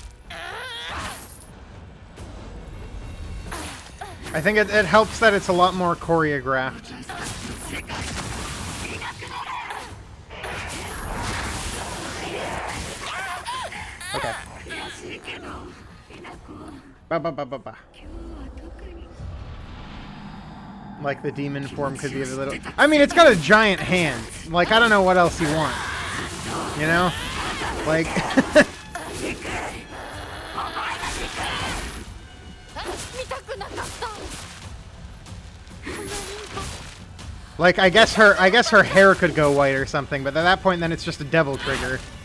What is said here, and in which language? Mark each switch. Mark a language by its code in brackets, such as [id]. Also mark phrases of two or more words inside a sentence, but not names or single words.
[en] I think it helps that it's a lot more choreographed. Okay. Ba ba ba ba ba. Like the demon form could be a little... I mean, it's got a giant hand. Like, I don't know what else you want. You know? Like... Like, I guess her hair could go white or something, but at that point then it's just a devil trigger.